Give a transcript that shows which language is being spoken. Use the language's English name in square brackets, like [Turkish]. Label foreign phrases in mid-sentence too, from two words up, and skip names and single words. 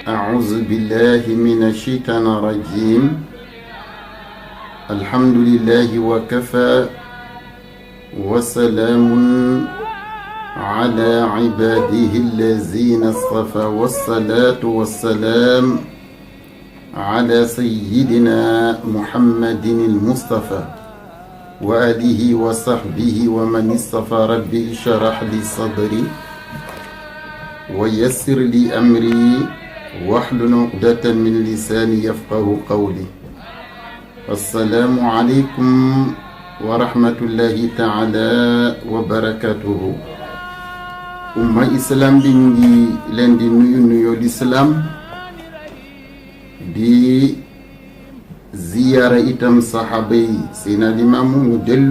[Arabic] أعوذ بالله من الشيطان الرجيم الحمد لله وكفى وسلام على عباده الذين اصطفى والصلاة والسلام على سيدنا محمد المصطفى وآله وصحبه ومن اصطفى. ربي اشرح لي صدري ويسر لي أمري واحلل عقدة من لساني يفقه قولي. السلام عليكم ورحمة الله تعالى وبركاته. [Wolof] umma islam bi ñu ngi leen di nuyoo lislaam di ziyaara itam saxaaba yi Seydina Limaamu ñu dellu